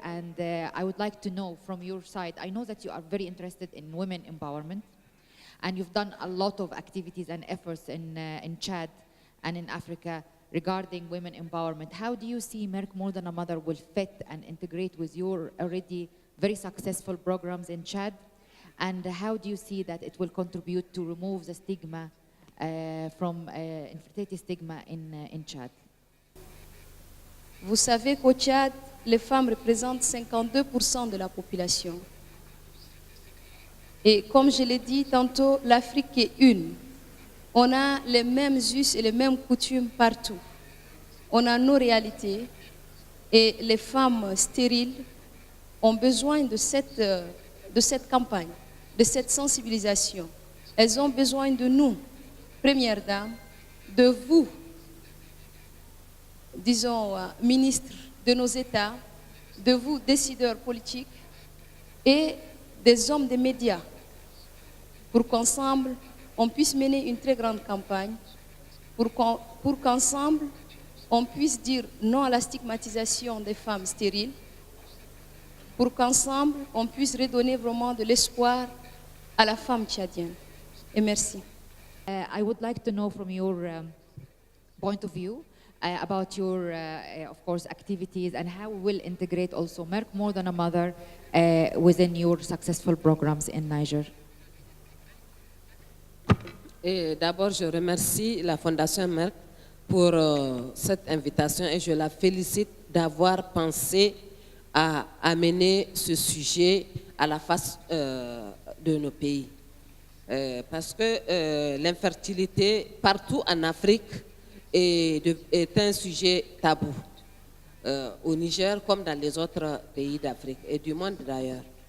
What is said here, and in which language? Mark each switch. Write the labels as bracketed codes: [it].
[en] And I would like to know from your side, I know that you are very interested in women empowerment, and you've done a lot of activities and efforts in Chad and in Africa regarding women empowerment. How do you see Merck More Than a Mother will fit and integrate with your already very successful programs in Chad? And how do you see that it will contribute to remove the stigma from infertility stigma in Chad? [fr] Vous savez qu'au Tchad, les femmes représentent 52% de la population. Et comme je l'ai dit tantôt, l'Afrique est une. On a les mêmes us et les mêmes coutumes partout. On a nos réalités et les femmes stériles ont besoin de cette campagne, de cette sensibilisation. Elles ont besoin de nous, Première Dame, de vous, disons, ministres de nos États, de vous, décideurs politiques, et des hommes des médias, pour qu'ensemble, on puisse mener une très grande campagne, pour qu'ensemble, on puisse dire non à la stigmatisation des femmes stériles, pour qu'ensemble, on puisse redonner vraiment de l'espoir à la femme tchadienne. Et merci. [en] I would like to know from your point of view about your, of course, activities and how we will integrate also Merck More Than a Mother within your successful programs in Niger. [fr] D'abord, je remercie la Fondation Merck pour cette invitation et je la félicite d'avoir pensé à amener ce sujet à la face de nos pays. Parce que l'infertilité partout en Afrique est un sujet tabou, au Niger comme dans les autres pays d'Afrique et du monde d'ailleurs.